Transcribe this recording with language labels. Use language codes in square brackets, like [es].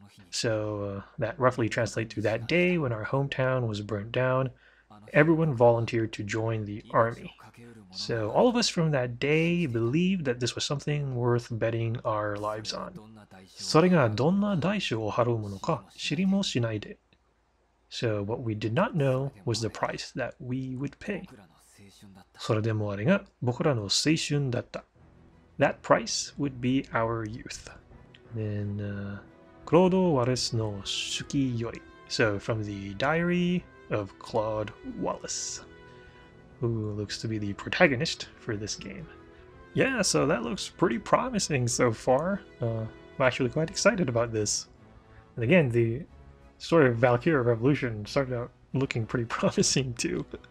[en] So, that roughly translates to that day when our hometown was burnt down. Everyone volunteered to join the army. So all of us from that day believed that this was something worth betting our lives on. [ja] それがどんな代償を払うものか知りもしないで. [en] So what we did not know was the price that we would pay. [ja] それでもあれが僕らの青春だった. [en] That price would be our youth. [ja] Then, クロード・ワレスの手記より. [en] So from the diary of Claude Wallace, who looks to be the protagonist for this game. Yeah, so that looks pretty promising so far. I'm actually quite excited about this. And again, the story of Valkyria Revolution started out looking pretty promising too.